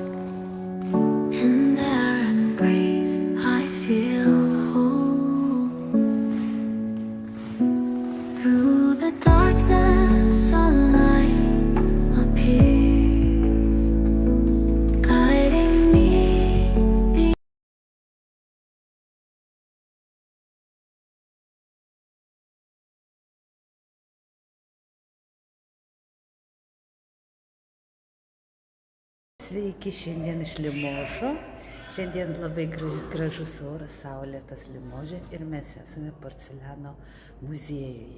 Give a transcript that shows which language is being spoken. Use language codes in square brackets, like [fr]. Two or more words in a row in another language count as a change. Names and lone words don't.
[en] In their embrace I feel whole. Through the darkness a light appears, guiding me. [lt] Sveiki, šiandien iš Limožo. Šiandien labai gražus oras, saulėtas Limože ir mes esame porceliano muziejuje.